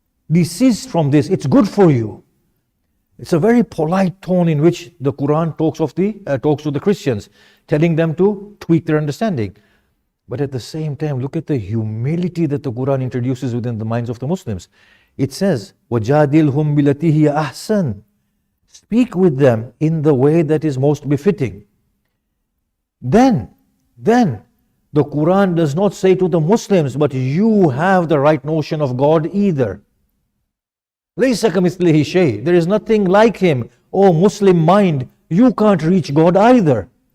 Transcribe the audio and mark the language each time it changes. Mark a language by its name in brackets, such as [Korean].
[English] Desist from this, it's good for you. It's a very polite tone in which the Quran talks to the Christians, telling them to tweak their understanding. But at the same time, look at the humility that the Quran introduces within the minds of the Muslims. It says, [Arabic] وَجَادِلْهُمْ بِالَّتِي هِيَ أَحْسَنُ. [English] Speak with them in the way that is most befitting. Then, the Quran does not say to the Muslims, but you have the right notion of God either. [Arabic] لَيْسَ كَمِثْلِهِ شَيْءٍ. [English] There is nothing like Him. Oh Muslim mind, you can't reach God either.